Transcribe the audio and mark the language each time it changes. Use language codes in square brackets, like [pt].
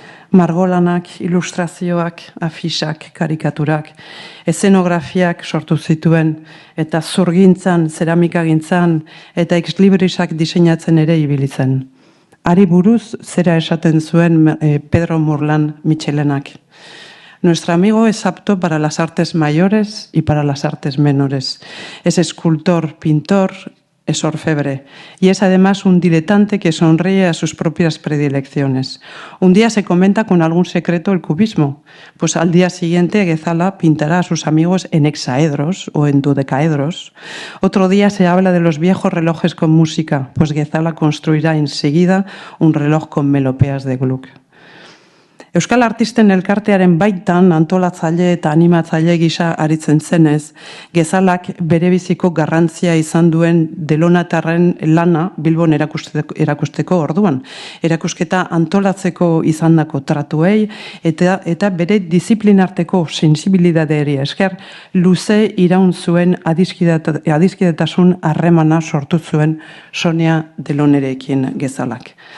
[eu] Margolanak, ilustrazioak, afisak, karikaturak, eszenografiak sortu zituen, eta zurgintzan, zeramikagintzan, eta exlibrisak diseinatzen ere ibili zen. Hari buruz zera esaten zuen Pedro Morlán Michelenak. [es] Nuestro amigo es apto para las artes mayores y para las artes menores. Es escultor, pintor, es orfebre y es además un diletante que sonríe a sus propias predilecciones. Un día se comenta con algún secreto el cubismo, pues al día siguiente Gezala pintará a sus amigos en hexaedros o en dodecaedros. Otro día se habla de los viejos relojes con música, pues Gezala construirá enseguida un reloj con melopeas de Gluck. [eu] Euskal Artisten elkartearen baitan antolatzaile eta animatzaile gisa aritzen zenez, Gezalak berebiziko garrantzia izan duen Delonatarren lana Bilbon erakusteko orduan. Erakusketa antolatzeko izandako tratuei eta bere disiplinarteko sensibilidadeari esker luze iraun zuen adiskidetasun harremana sortu zuen Sonia Delonerekin Gezalak.